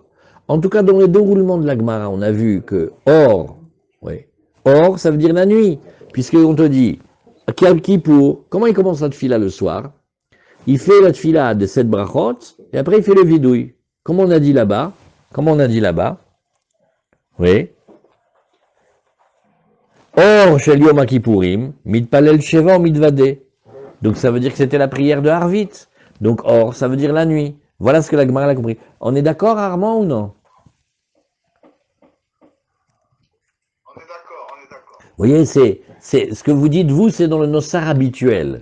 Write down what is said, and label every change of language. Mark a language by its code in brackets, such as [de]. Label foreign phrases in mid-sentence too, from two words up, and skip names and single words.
[fr] En tout cas, dans le déroulement de la Gemara, on a vu que or, ça veut dire la nuit, puisqu'on te dit, Kippour, comment il commence la tfila le soir? Il fait la tfila de 7 brachot, et après il fait le vidouille. Comme on a dit là-bas. Oui. Or, [he] של יום הכיפורים, מתפלל שבע ומתודה. [fr] Donc ça veut dire que c'était la prière de Harvit. Donc or, ça veut dire la nuit. Voilà ce que la Gemara a compris. On est d'accord, Armand, ou non? On est d'accord. Vous voyez, c'est ce que vous dites, vous, c'est dans le Nossar habituel.